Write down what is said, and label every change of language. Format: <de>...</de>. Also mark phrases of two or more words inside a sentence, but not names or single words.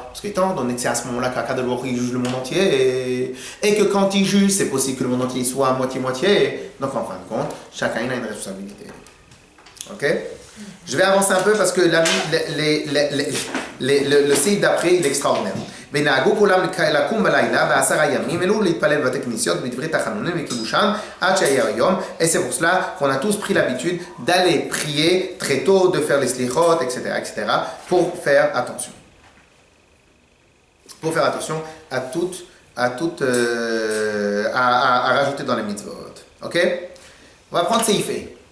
<fr>Parce qu'étant donné que c'est à ce moment-là qu'Akadosh Baruch Hu juge le monde entier, et que quand il juge, c'est possible que le monde entier soit à moitié-moitié. Donc en fin de compte, chacun a une responsabilité. Ok? Je vais avancer un peu parce que le site d'après, il est extraordinaire.</fr> <he>ונהגו כולם לקום בלילה ב10 ימים, אלו להתפלל בבתי כנסיות בדברי תחנונים וקידושן עד שיהיה היום.</he> <fr>Et c'est pour cela qu'on a tous pris l'habitude d'aller prier très tôt, de faire les slichot, etc., etc., pour faire attention. Pour faire attention à rajouter dans les mitzvot. Ok? On va prendre Seifé.</fr>